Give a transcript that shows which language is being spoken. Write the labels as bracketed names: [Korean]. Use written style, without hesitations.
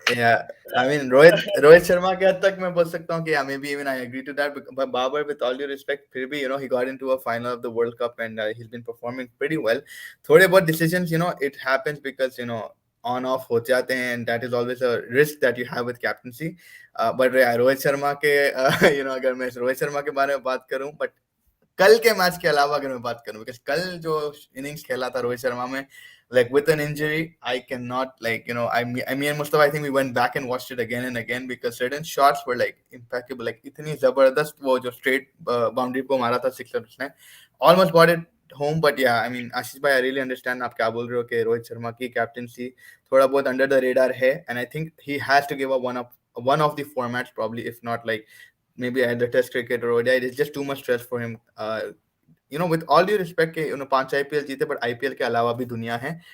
[English] Yeah, I mean Rohit Sharma [Hindi] के हद तक मैं बोल सकता हूँ कि [English] maybe even I agree to that. But Babar, with all due respect, [Hindi] फिर भी [English] he got into a final of the World Cup and he's been performing pretty well. [Hindi] थोड़े बहुत [English] decisions, it happens because on off [Hindi] हो जाते हैं, [English] and that is always a risk that you have with captaincy. But [Hindi] Rohit Sharma के अगर मैं रोहित शर्मा के बारे में बात करूं, [English] but [Hindi] कल के मैच के अलावा अगर मैं बात करूं, [English] because [Hindi] कल जो इनिंग्स खेला था रोहित शर्मा में, [English] like with an injury, I cannot I mean Mustafa, I think we went back and watched it again and again because certain shots were like impeccable, like [Hindi] इतनी जबरदस्त वो जो [English] straight boundary [Hindi] को मारा था सिक्सर उसने, [English] almost got it home. But yeah, I mean Ashish भाई, I really understand [Hindi] आप क्या बोल रहे हो कि रोहित शर्मा की कैप्टेंसी थोड़ा बहुत [English] under the radar है, and I think he has to give up one of the formats probably, if not like maybe either test cricket or ODI. It's just too much stress for him. With all due respect, 5 IPL [Hindi] जीते, [English] but [Hindi] IPL के अलावा भी दुनिया है.